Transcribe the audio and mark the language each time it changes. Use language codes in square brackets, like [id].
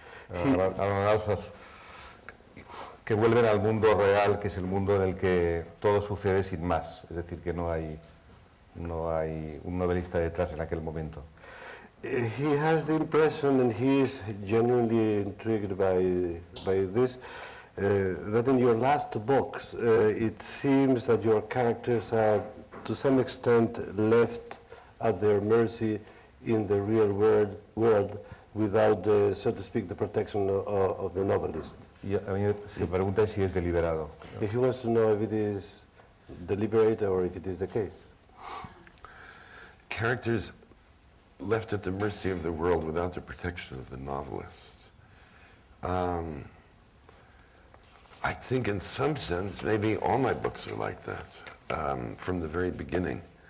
[es] Abandonados que vuelven al mundo real, que es el mundo en el que todo sucede sin más, es decir, que no hay un novelista detrás en aquel momento. [en] He has the impression, and he is genuinely intrigued by this, that in your last books, it seems that your characters are, to some extent, left at their mercy in the real world without, so to speak, the protection of the novelist. [es] Y a mí se pregunta si es deliberado. [en] He wants to know if it is deliberate or if it is the case. Characters left at the mercy of the world without the protection of the novelist. I think in some sense, maybe all my books are like that, from the very beginning.